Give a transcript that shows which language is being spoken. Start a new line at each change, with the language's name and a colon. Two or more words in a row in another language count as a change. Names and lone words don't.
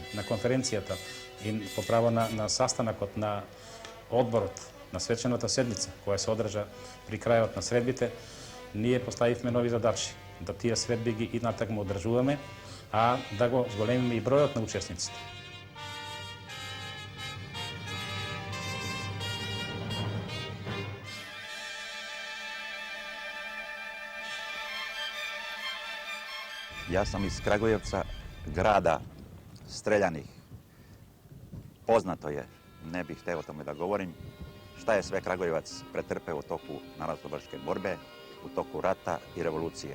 Macedonian: На конференцијата и по право на saстанакот на одборот на свечената седница, која се одржа при крајот на средбите, ние поставивме нови задачи, да тие средби ги и натаму одржуваме, а да го зголемиме и бројот на учесниците.
Serbian: Ja sam iz Kragujevca, grada streljanih. Poznato je, ne bih hteo o tome da govorim, šta je sve Kragujevac pretrpeo u toku narodnooslobodilačke borbe, u toku rata i revolucije.